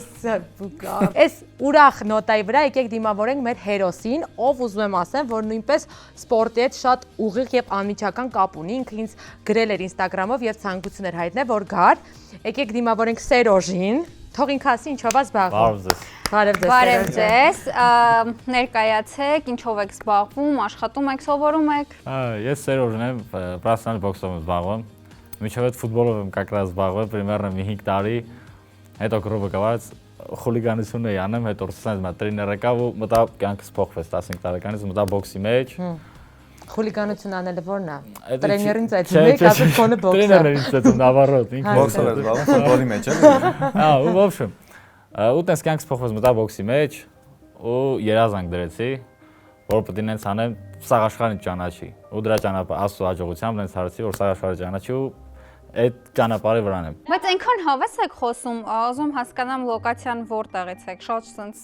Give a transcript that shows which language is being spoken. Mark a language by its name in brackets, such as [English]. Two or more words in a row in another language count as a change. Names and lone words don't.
[Armenian] Այս ուրախ նոտայի վրա եկեք դիմավորենք մեր հերոսին, ով ուզում եմ ասեմ, որ նույնպես սպորտի հետ շատ ուղիղ եւ անմիջական կապ ունի, ինքը ինձ գրել էր Instagram-ով եւ ցանկություն էր հայտնել, որ գար։ Եկեք դիմավորենք Սերոժին, թող ինքը ասի ինչով է զբաղվում։ Բարև ձեզ։ Ներկայացեք, ինչով եք զբաղվում, աշխատում եք, սովորում եք։ Ես Սերոժն եմ, պրոֆեսիոնալ բոքսով եմ զբաղվում։ Միջով այդ ֆուտբոլով եմ [Russian] как раз [Armenian] զբաղվել, примерно մի 5 տարի։ Հետո կրուբը գված խուլիգանություն էի անում, հետո ռուսաստանից մա տրեյներ եկավ ու մտա կյանքս փոխվեց 15 տարեկանից, մտա բոքսի մեջ։ Խուլիգանություն անելը ո՞րն է։ Էդի Տրեյներին չի- ծեծում եք, ասես քոնը բոքսա։ Տրեյներն ինձ ծեծում նավարոտ, ինքն Բոքսով էր զբաղվում, ֆուտբոլի մեջ էլի։ Հա, ու [Russian] в общем, [Armenian] ու տես կյանքս փոխվեց մտա բոքսի մեջ ու երազանք դրեցի, որ պետք է նենց անեմ սաղ աշխարհին ճանաչի։ Ու դրա ճանապարհ աստծո հաջողությամբ նենց հարցի, որ սաղ աշխարհը ճանաչի ու այդ ճանապարհի վրան եմ։ Բայց այնքան հավես եք խոսում, ուզում հասկանամ լոկացիան որտեղից եք, շատ sense